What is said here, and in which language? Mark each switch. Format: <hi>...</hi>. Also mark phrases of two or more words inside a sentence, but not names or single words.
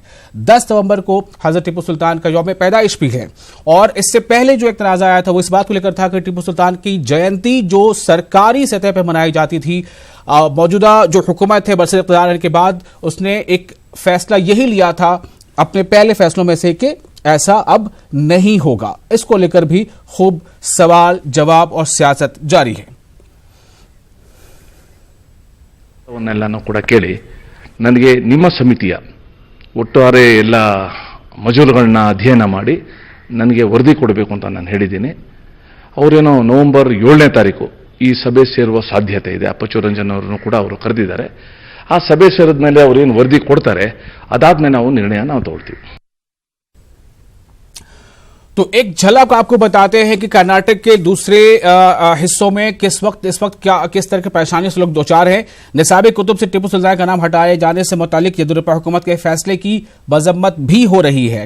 <ur>10 نومبر کو حضرت ٹیپو سلطان کا یوم پیدائش بھی ہے اور اس سے پہلے جو ایک تنازعہ آیا تھا وہ اس بات کو لے کر تھا کہ ٹیپو سلطان کی جینتی جو سرکاری سطح پر منائی جاتی تھی، موجودہ جو حکومت ہے برسر اقتدار کے بعد اس نے ایک فیصلہ یہی لیا تھا اپنے پہلے فیصلوں میں سے کہ ایسا اب نہیں ہوگا. اس کو لے کر بھی خوب سوال جواب اور سیاست جاری ہے.</ur> <kn>ನನಗೆ ನಿಮ್ಮ ಸಮಿತಿಯ ಒಟ್ಟಾರೆ ಎಲ್ಲ ಮಜೂರುಗಳನ್ನ ಅಧ್ಯಯನ ಮಾಡಿ ನನಗೆ ವರದಿ ಕೊಡಬೇಕು ಅಂತ ನಾನು ಹೇಳಿದ್ದೀನಿ. ಅವರೇನೋ ನವೆಂಬರ್ 7ನೇ ತಾರೀಕು ಈ ಸಭೆ ಸೇರುವ ಸಾಧ್ಯತೆ ಇದೆ. ಅಪ್ಪಚ್ಚು ರಂಜನ್ ಅವರನ್ನು ಕೂಡ ಅವರು ಕರೆದಿದ್ದಾರೆ. ಆ ಸಭೆ ಸೇರಿದ ಮೇಲೆ ಅವರು ಏನು ವರದಿ ಕೊಡ್ತಾರೆ, ಅದಾದ್ಮೇಲೆ ನಾವು ನಿರ್ಣಯ ನಾವು ತಗೊಳ್ತೀವಿ।</kn> <ur>تو ایک جھلک آپ کو بتاتے ہیں کہ کرناٹک کے دوسرے حصوں میں اس وقت کیا کس طرح کی پریشانی سے لوگ دو چار ہیں. نصابی کتب سے ٹیپو سلطان کا نام ہٹائے جانے سے متعلق یدیورپا حکومت کے فیصلے کی مذمت بھی ہو رہی ہے.</ur>